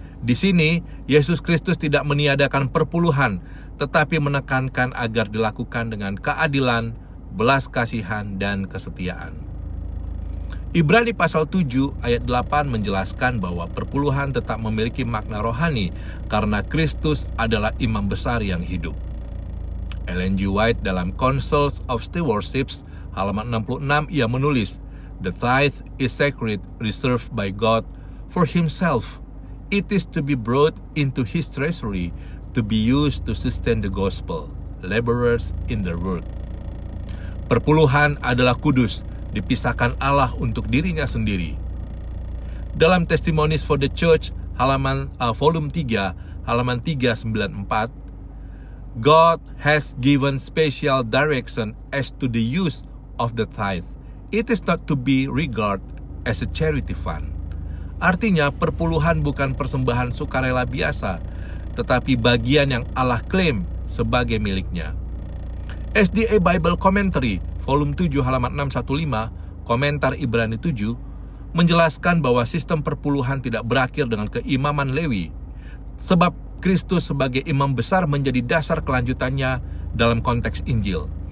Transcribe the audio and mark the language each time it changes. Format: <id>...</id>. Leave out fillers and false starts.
<id>Di sini, Yesus Kristus tidak meniadakan perpuluhan, tetapi menekankan agar dilakukan dengan keadilan, belas kasihan, dan kesetiaan. Ibrani pasal 7 ayat 8 menjelaskan bahwa perpuluhan tetap memiliki makna rohani karena Kristus adalah imam besar yang hidup. Ellen G.</id> <en>White dalam Councils of Stewardship</en> <id>halaman 66 ia menulis,</id> <en>"The tithe is sacred, reserved by God for Himself. It is to be brought into His treasury, to be used to sustain the gospel, laborers in the work."</en> <id>Perpuluhan adalah kudus, dipisahkan Allah untuk dirinya sendiri.</id> <en>Dalam Testimonies for the Church volume 3 halaman 394, God has given special direction as to the use of the tithe. It is not to be regarded as a charity fund.</en> <id>Artinya perpuluhan bukan persembahan sukarela biasa, tetapi bagian yang Allah klaim sebagai miliknya. SDA Bible Commentary volume 7 halaman 615, komentar Ibrani 7, menjelaskan bahwa sistem perpuluhan tidak berakhir dengan keimaman Lewi, sebab Kristus sebagai imam besar menjadi dasar kelanjutannya dalam konteks Injil.</id>